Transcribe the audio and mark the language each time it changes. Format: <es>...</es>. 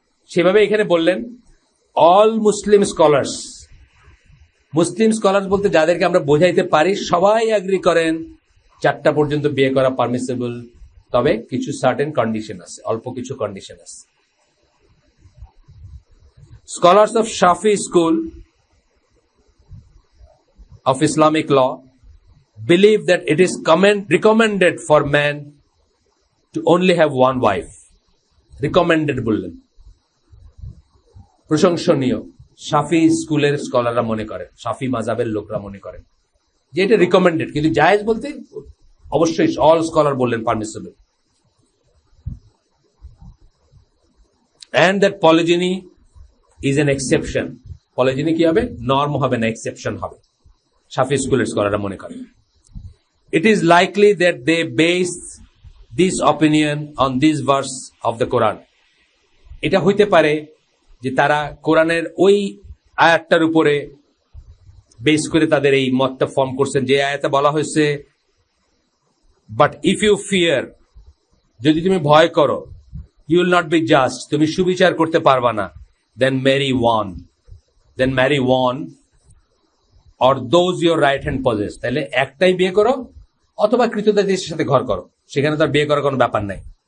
<bn>সেভাবে এখানে বললেন</bn> <en>all Muslim scholars,</en> <bn>মুসলিম স্কলার্স বলতে যাদেরকে আমরা বোঝাইতে পারি, সবাই এগ্রি করেন 4টা পর্যন্ত বিয়ে করা পারমিসেবল, তবে কিছু সার্টেন কন্ডিশন আছে, অল্প কিছু কন্ডিশন আছে।</bn> <en>Scholars of Shafi school of Islamic law believe that it is recommended for man to only have one wife.</en> <bn>Recommended বললেন, প্রশংসনীয়। শাফি স্কুলের স্কলাররা মনে করেন, শাফি মাযহাবের লোকরা মনে করেন যে এটা রিকমেন্ডেড, কিন্তু জায়েজ বলতে অবশ্যই</bn> <en>all scholar</en> <bn>বললেন permissible.</bn> <en>And that polygyny is an exception.</en> <bn>Polygyny কি হবে? নর্ম হবে না, এক্সেপশন হবে। শাফি স্কুলের স্কলাররা মনে করেন।</bn> <en>It is likely that they base this opinion on this verse of the Quran.</en> <bn>এটা হইতে পারে যে তারা কোরআনের ওই আয়াতটার উপরে বেস করে তাদের এই মতটা ফর্ম করছেন, যে আয়াতে বলা হয়েছে</bn> <en>but if you fear,</en> <bn>যদি তুমি ভয় করো,</bn> <en>you will not be just,</en> <bn>তুমি সুবিচার করতে পারবা না,</bn> <en>then marry one or those your right hand possess,</en> <bn>তাহলে একটাই বিয়ে করো অথবা কৃতদাসের সাথে ঘর করো, সেখানে তার বিয়ে করার কোনো ব্যাপার নাই।</bn>